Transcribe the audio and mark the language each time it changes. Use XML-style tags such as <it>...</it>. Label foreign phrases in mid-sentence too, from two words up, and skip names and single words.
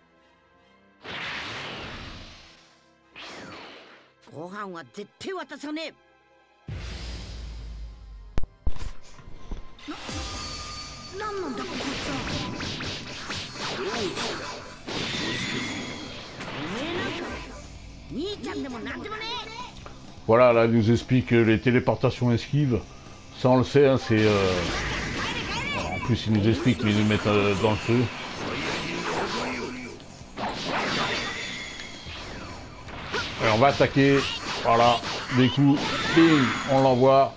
<ja>ご飯は絶対渡さねえ。なんなんだこいつは。おめえなんか兄ちゃんでもなんでもねえ。</ja> <fr>Voilà, là, il nous explique les téléportations esquives. Ça, on le sait, hein, c'est... En plus, il nous explique qu'ils nous mettent dans le feu. Et on va attaquer. Voilà, des coups. Bing, on l'envoie.</fr>